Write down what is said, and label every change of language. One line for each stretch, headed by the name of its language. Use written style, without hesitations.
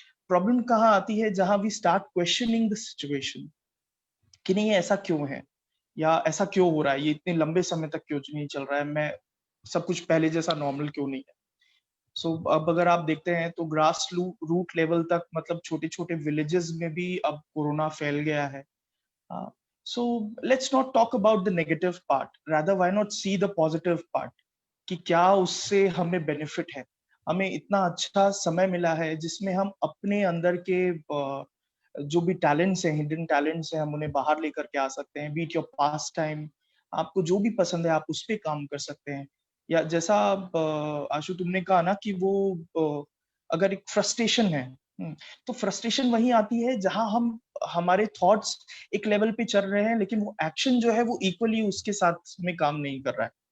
Hindi: Problem कहाँ आती है, जहां
English: we start questioning the situation
Hindi: कि नहीं ऐसा क्यों है, या ऐसा क्यों हो रहा है, ये इतने लंबे समय तक क्यों नहीं चल रहा है, मैं सब कुछ पहले जैसा नॉर्मल क्यों नहीं है। सो अब अगर आप देखते हैं तो ग्रास रूट लेवल तक, मतलब छोटे छोटे विलेजेस में भी अब कोरोना फैल गया है।
English: So let's not talk about the negative part. Rather, why not see the positive part?
Hindi: कि क्या उससे हमें बेनिफिट है। हमें इतना अच्छा समय मिला है जिसमें हम अपने अंदर के जो भी टैलेंट्स हैं, हिडन टैलेंट्स हैं, हम उन्हें बाहर लेकर के आ सकते हैं।
English: beat your pastime,
Hindi: आपको जो भी पसंद है आप उस पे काम कर सकते हैं। या जैसा आशु तुमने कहा ना कि वो अगर एक फ्रस्ट्रेशन है, तो फ्रस्ट्रेशन वही आती है जहां हम हमारे थॉट्स एक लेवल पे चल रहे हैं, लेकिन वो एक्शन जो है वो इक्वली उसके साथ में काम नहीं कर रहा है।